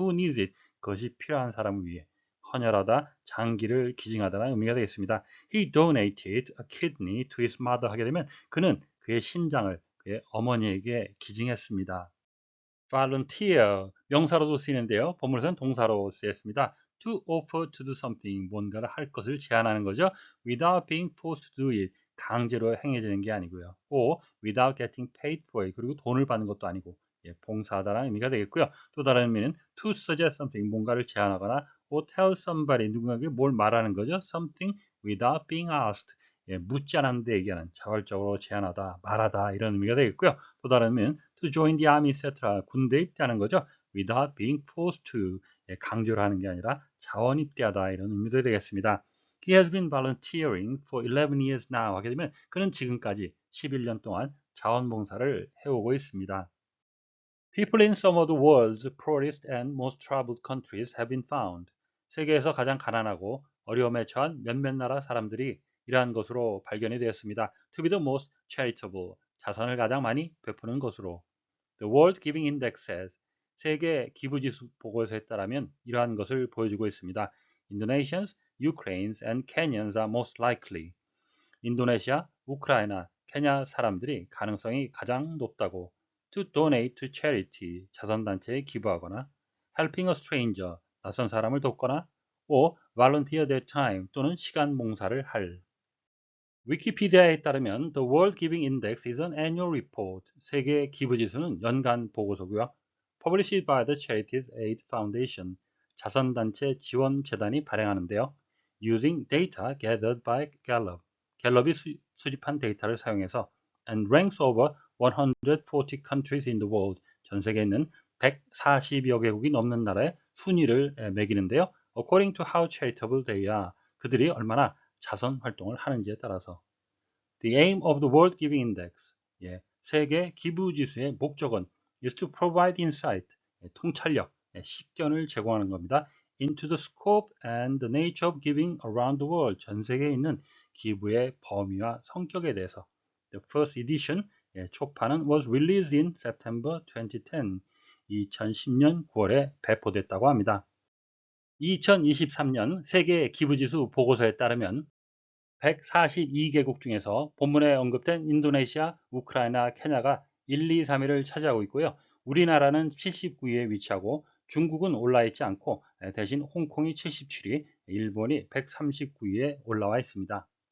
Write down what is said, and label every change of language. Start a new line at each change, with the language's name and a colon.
English: who needs it,
Korean: 그것이 필요한 사람을 위해. 헌혈하다, 장기를 기증하다는 의미가 되겠습니다.
English: He donated a kidney to his mother
Korean: 하게 되면 그는 그의 신장을 그의 어머니에게 기증했습니다.
English: volunteer,
Korean: 명사로도 쓰이는데요. 본문에서는 동사로 쓰였습니다.
English: to offer to do something,
Korean: 뭔가를 할 것을 제안하는 거죠.
English: without being forced to do it,
Korean: 강제로 행해지는 게 아니고요.
English: or without getting paid for it,
Korean: 그리고 돈을 받는 것도 아니고, 봉사하다라는 의미가 되겠고요. 또 다른 의미는
English: to suggest something,
Korean: 뭔가를 제안하거나
English: or tell somebody,
Korean: 누군가에게 뭘 말하는 거죠.
English: something without being asked,
Korean: 묻지 않았는데 얘기하는, 자발적으로 제안하다, 말하다, 이런 의미가 되겠고요. 또 다른 의미는
English: to join the army, etc.
Korean: 군대에 입대하는 거죠.
English: without being forced to,
Korean: 강제로 하는 게 아니라 자원 입대하다, 이런 의미도 되겠습니다.
English: He has been volunteering for 11 years now
Korean: 하게 되면 그는 지금까지 11년 동안 자원봉사를 해오고 있습니다.
English: People in some of the world's poorest and most troubled countries have been found.
Korean: 세계에서 가장 가난하고 어려움에 처한 몇몇 나라 사람들이 이러한 것으로 발견이 되었습니다.
English: To be the most charitable,
Korean: 자선을 가장 많이 베푸는 것으로.
English: The World Giving Index says,
Korean: 세계 기부지수 보고서에 따르면 이러한 것을 보여주고 있습니다.
English: Indonesians, Ukrainians and Kenyans are most likely.
Korean: 인도네시아, 우크라이나, 케냐 사람들이 가능성이 가장 높다고.
English: To donate to charity,
Korean: 자선단체에 기부하거나.
English: Helping a stranger,
Korean: 낯선 사람을 돕거나.
English: or volunteer their time,
Korean: 또는 시간 봉사를 할. 위키피디아에 따르면
English: The World Giving Index is an annual report.
Korean: 세계 기부지수는 연간 보고서고요.
English: Published by the Charities Aid Foundation.
Korean: 자선단체 지원재단이 발행하는데요.
English: Using data gathered by Gallup.
Korean: 갤럽이 수집한 데이터를 사용해서
English: and ranks over 140 countries in the world.
Korean: 전 세계에 있는 140여 개국이 넘는 나라의 순위를 매기는데요.
English: According to how charitable they are.
Korean: 그들이 얼마나 자선 활동을 하는지에 따라서.
English: The aim of the World Giving Index,
Korean: 세계 기부 지수의 목적은
English: is to provide insight,
Korean: 통찰력, 식견을 제공하는 겁니다.
English: Into the scope and the nature of giving around the world,
Korean: 전 세계에 있는 기부의 범위와 성격에 대해서.
English: The first edition,
Korean: 초판은
English: was released in September 2010,
Korean: 2010년 9월에 배포됐다고 합니다. 2023년 세계 기부지수 보고서에 따르면 142개국 중에서 본문에 언급된 인도네시아, 우크라이나, 케냐가 1, 2, 3위를 차지하고 있고요. 우리나라는 79위에 위치하고 중국은 올라 있지 않고 대신 홍콩이 77위, 일본이 139위에 올라와 있습니다.